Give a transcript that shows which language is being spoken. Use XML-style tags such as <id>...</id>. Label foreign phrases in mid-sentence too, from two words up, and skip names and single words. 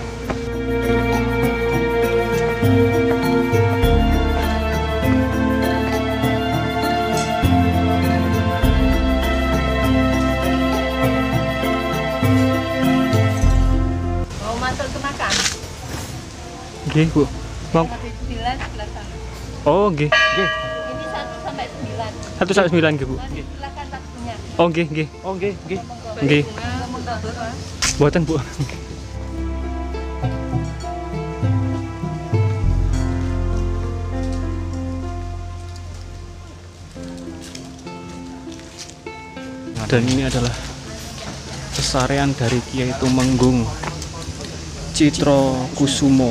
<id>Mau masuk ke makam? Nggih, Bu. Mau. 9 sebelah sana.</id> <jv>Oh, nggih, nggih.</jv> <id>Ini 1 sampai 9. 1 sampai 9 nggih, Bu. Silakan waktunya.</id> <jv>Oh, nggih, nggih. Oh, nggih, nggih.</jv> <id>Nggih. Buatan, Bu. Dan ini adalah pesarean dari Kiai Tumenggung Citro Kusumo.</id>